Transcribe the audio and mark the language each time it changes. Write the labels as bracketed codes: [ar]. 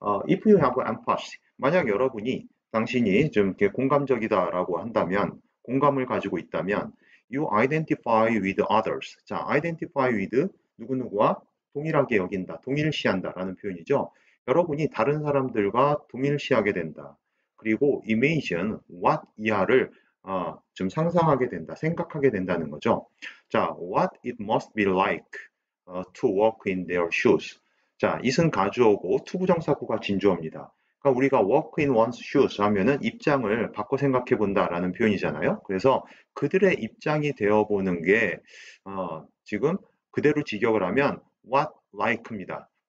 [ko] If you have empathy, 만약 여러분이 당신이 좀 이렇게 공감적이다라고 한다면, 공감을 가지고 있다면, you identify with others. 자, identify with 누구누구와 동일하게 여긴다, 동일시한다라는 표현이죠. 여러분이 다른 사람들과 동일시하게 된다. 그리고 imagine what 이하를 좀 상상하게 된다, 생각하게 된다는 거죠. [en] 자, what it must be like to walk in their shoes. [ko] 자, it은 가주어고 투부정사구가 진주어입니다. 그러니까 우리가 walk in one's shoes 하면은 입장을 바꿔 생각해 본다라는 표현이잖아요. 그래서 그들의 입장이 되어 보는 게 지금 그대로 직역을 하면 what like입니다.